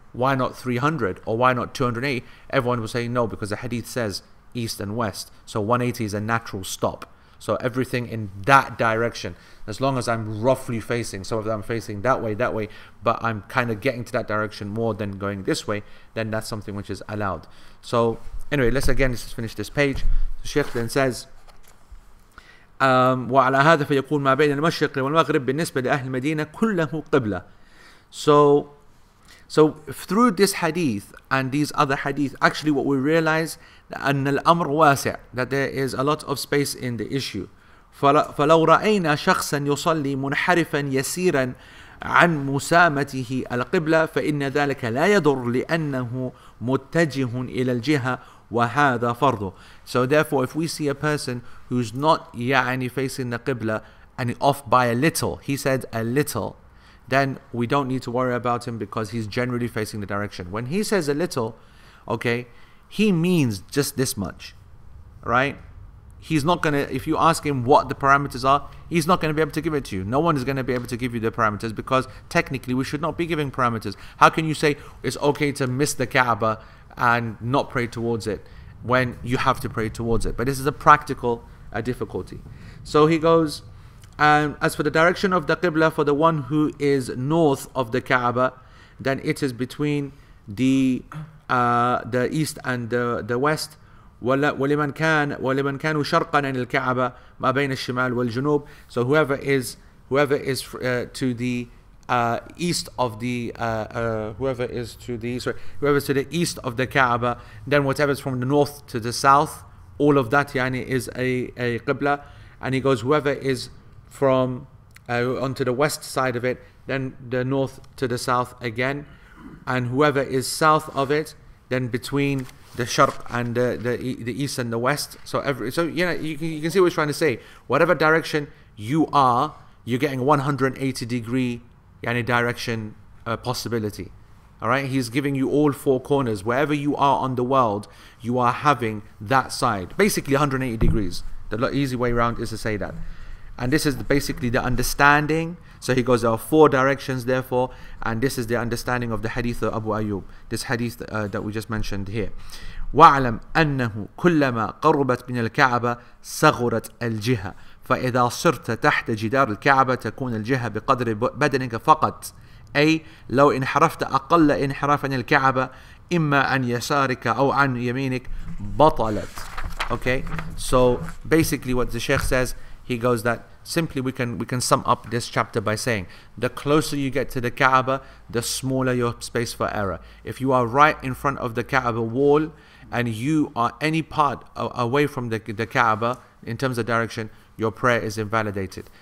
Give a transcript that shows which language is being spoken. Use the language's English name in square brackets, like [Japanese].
[English] Why not 300 or why not 280? Everyone was saying no, because the hadith says east and west. So 180 is a natural stop. So everything in that direction, as long as I'm roughly facing, so if I'm facing that way, but I'm kind of getting to that direction more than going this way, then that's something which is allowed. So anyway, let's finish this page. The Shaykh then says, [Arabic] وعلى هذا فيكون ما بين المشرق والمغرب بالنسبة لأهل المدينة كله قبلة. [English] So through this hadith and these other hadith, actually what we realize [Arabic] أن الأمر واسع, [English] that there is a lot of space in the issue. [Arabic] فلو رأينا شخصا يصلي منحرفا يسيرا عن مسامته القبلة فإن ذلك لا يضر لأنه متجه إلى الجهة وهذا فرضه. [English] So therefore, if we see a person who's not facing the Qibla and off by a little, he said a little, then we don't need to worry about him because he's generally facing the direction. When he says a little, okay, he means just this much, right? He's not going to, if you ask him what the parameters are, he's not going to be able to give it to you. No one is going to be able to give you the parameters because technically we should not be giving parameters. How can you say it's okay to miss the Kaaba and not pray towards it when you have to pray towards it? But this is a practical difficulty. So he goes, as for the direction of the Qibla for the one who is north of the Kaaba, then it is between the east and the west. [Arabic] ولمن كانوا شرقا عن الكعبة ما بين الشمال والجنوب. [English] So whoever is to the east of the whoever's to the east of the Kaaba, then whatever's from the north to the south, all of that is a Qibla. And he goes, whoever is from onto the west side of it, then the north to the south again, and whoever is south of it, then between the Sharq and the east and the west. So you can see what he's trying to say. Whatever direction you are, you're getting 180 degree direction possibility. All right, he's giving you all four corners. Wherever you are on the world, you are having that side. Basically 180 degrees. The easy way around is to say that. And this is basically the understanding. So he goes, there are four directions therefore, and this is the understanding of the hadith of Abu Ayyub, this hadith that we just mentioned here. [Arabic] وَاعْلَمْ أَنَّهُ كُلَّمَا قَرُّبَتْ مِنَ الْكَعْبَةِ صَغُرَتْ الْجِهَةِ فإذا صرت تحت جدار الكعبة تكون الجهة بقدر بدنك فقط. أي لو انحرفت أقل انحراف عن الكعبة إما عن يسارك أو عن يمينك بطلت. [English] Okay, so basically what the Shaykh says, he goes that simply we can sum up this chapter by saying the closer you get to the Kaaba, the smaller your space for error. If you are right in front of the Kaaba wall and you are any part away from the Kaaba in terms of direction, your prayer is invalidated.